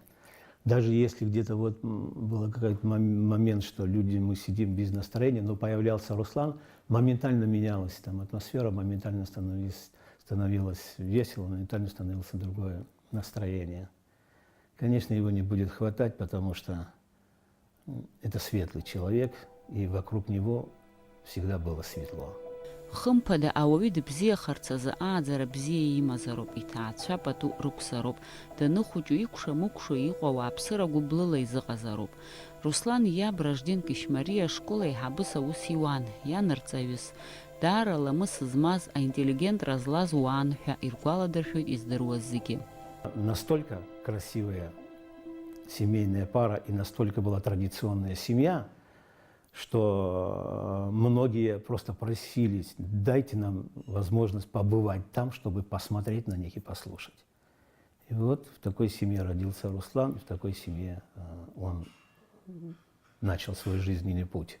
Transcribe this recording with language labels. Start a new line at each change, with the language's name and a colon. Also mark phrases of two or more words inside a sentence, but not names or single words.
Russian: Даже если где-то вот был какой-то момент, что люди, мы сидим без настроения, но появлялся Руслан, моментально менялась там атмосфера, моментально становилось весело, моментально становилось другое настроение. Конечно, его не будет хватать, потому что это светлый человек, и вокруг него всегда было светло.
Abkhazian: Хымԥада ауаҩы дыбзиахарц азы ааӡара бзиа имазароуп, иҭаацәа пату рықәзароуп, даныхәыҷу икәша-мыкәшо иҟоу ауааԥсыра гәыблыла изыҟазароуп. Руслан иаб Ражден Кишмариа ашкол аиҳабыс аус иуан, ианарҵаҩыс, даара ламыс змаз, аинтеллигентра злаз уаан ҳәа иргәаладыршәоит издыруаз зегьы.
Russian: Настолько красивая семейная пара и настолько была традиционная семья, что многие просто просились, дайте нам возможность побывать там, чтобы посмотреть на них и послушать. И вот в такой семье родился Руслан, и в такой семье он начал свой жизненный путь.